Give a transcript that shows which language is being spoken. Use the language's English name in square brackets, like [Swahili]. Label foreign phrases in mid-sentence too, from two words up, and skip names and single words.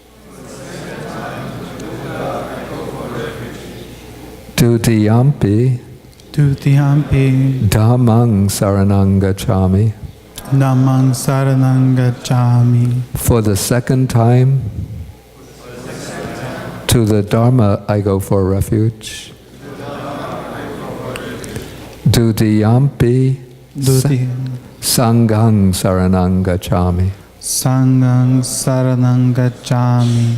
[Pali] Dutiyampi Dutiyampi Dhammang saranang gacchami. Dhammang saranang gacchami. [English] For the 2nd time, To the Dharma I go for refuge. [Pali] Dutiyampi Sanghang Saranang Gacchami. Sanghang Saranang Gacchami.